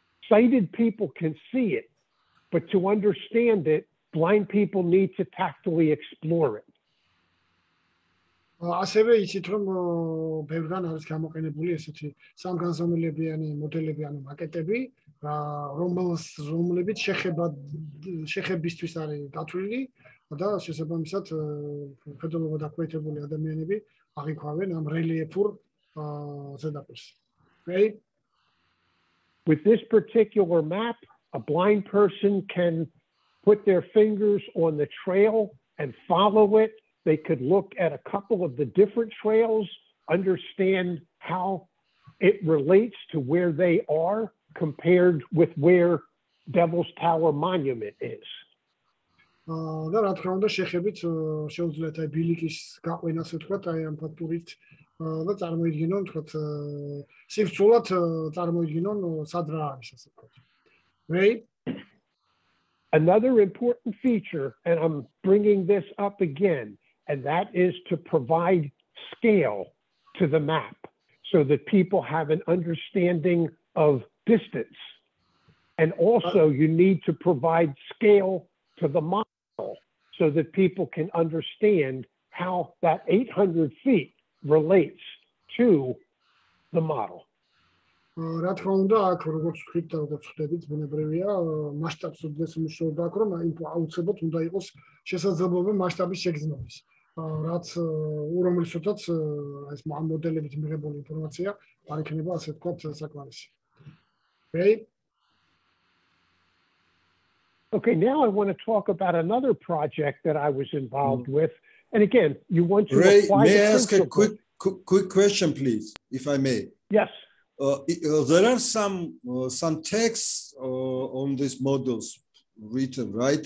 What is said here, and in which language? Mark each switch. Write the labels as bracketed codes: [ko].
[en] Sighted people can see it, but to understand it, blind people need to tactily explore it. [ka] ასევე იცით რომ ბევრგან არის გამოყენებული ესეთი სამგანზომილებიანი მოდელები, ანუ მაკეტები, რომლებიც შეხებისთვის არის დათვლილი და შესაბამისად ხედულობა დაქვეითებული ადამიანები აღიქვამენ ამ რელიეფურ ზედაპირს. [en] Okay? With this particular map, a blind person can put their fingers on the trail and follow it. They could look at a couple of the different trails, understand how it relates to where they are compared with where Devil's Tower Monument is. [ka] და რა თქმა უნდა შეხებით შეუძლიათ აი ბილიკის გაყვენას ვთქვათ აი ამ ფაქტურით და წარმოიდგინონ ვთქვათ სივრცულად წარმოიდგინონ სად რა არის ასე ვთქვათ. [en] Right? Another important feature, and I'm bringing this up again, and that is to provide scale to the map so that people have an understanding of distance. And also you need to provide scale to the model so that people can understand how that 800 feet relates to the model. [ka] რა თქმა უნდა, აქ როგორც ვთქვით და როგორც ხვდებით, ბუნებრივია მასშტაბს უდდეს მნიშვნელობა აქვს, რომ აუცილებლად უნდა იყოს შესაძლებლობა მასშტაბის შეგრძნების. რაც რომლისთვისაც ეს ამ მოდელებით მიღებული ინფორმაცია არ იქნება ასე ვთქვათ საკმარისი. [en] Okay, now I want to talk about another project that I was involved with. And again, you want to apply may I the ask a quick question, please, if I may? Yes. There are some texts on these models written, right?